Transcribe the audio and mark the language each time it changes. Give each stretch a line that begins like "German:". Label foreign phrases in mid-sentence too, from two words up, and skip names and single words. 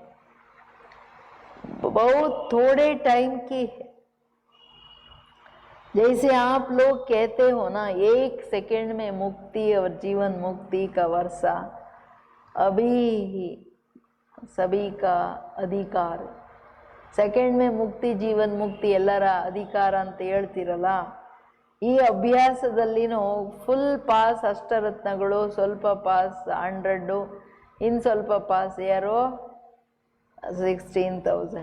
Hindi: बहुत थोड़े टाइम की है, जैसे आप लोग कहते हो ना 1 सेकंड में मुक्ति और जीवन मुक्ति का वर्षा अभी ही सभी का अधिकार, सेकंड में मुक्ति जीवन मुक्ति
Kannada: ಎಲ್ಲರ ಅಧಿಕಾರ ಅಂತ ಹೇಳ್ತಿರಲ್ಲ, ಈ ಅಭ್ಯಾಸದಲ್ಲಿನೂ
English: full pass
Kannada: ಅಷ್ಟರತ್ನಗಳು, ಸ್ವಲ್ಪ ಪಾಸ್ 100, ಇನ್ನು ಸ್ವಲ್ಪ ಪಾಸ್ ಯಾರೋ 16,000.